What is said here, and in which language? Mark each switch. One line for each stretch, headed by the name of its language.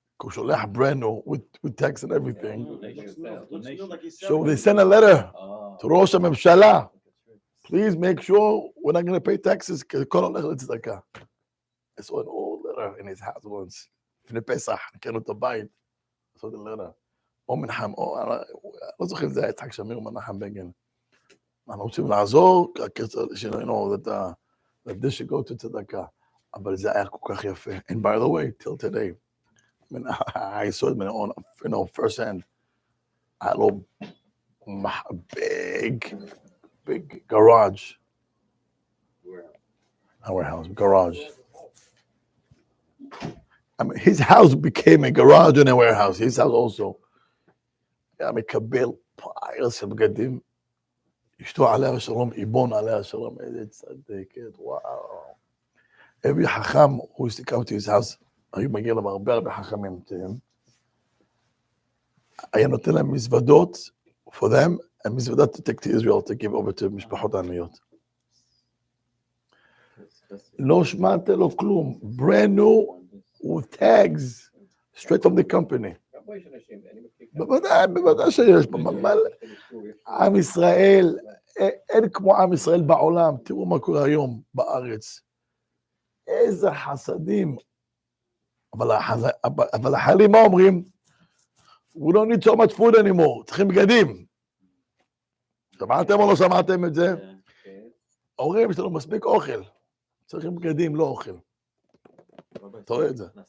Hebrew: כי הוא שולח
English: brand new, with tax and everything. So they send a letter to ראש הממשלה. Please make sure we're not going to pay taxes,
Hebrew: כי הכל הולך לצדקה.
English: I saw an old letter in his house once.
Hebrew: לפני פסח, נקראנו את הבית.
English: I saw the letter.
Hebrew: או מנחם, לא זוכר אם זה היה יצחק שמיר או מנחם בגין. אנחנו רוצים לעזור,
English: that this should go to צדקה.
Hebrew: אבל זה היה כל כך יפה.
English: And by the way, till today, I saw it on first hand. I had a big garage. Not warehouse, garage. I mean, his house became a garage and a warehouse. His house also.
Hebrew: היה מקבל פיירס של בגדים. אשתו עליה השלום, איבון עליה השלום, איזה צדקת, וואו.
English: Every חכם, who used to come to his house,
Hebrew: היו מגיע להם הרבה חכמים. היה נותן להם מזוודות,
English: for them, and
Hebrew: מזוודות
English: to take to Israel, to give over to
Hebrew: משפחות העניות. לא שמעת לו כלום,
English: brand new, with tags, straight from the company.
Hebrew: בוודאי שיש, עם ישראל, אין כמו עם ישראל בעולם, תראו מה קורה היום בארץ. איזה חסדים. אבל החיילים מה אומרים?
English: We don't need so much food anymore,
Hebrew: צריכים בגדים. שמעתם או לא שמעתם את זה? אומרים, יש לנו מספיק אוכל. צריכים בגדים, לא אוכל. אתה רואה את זה.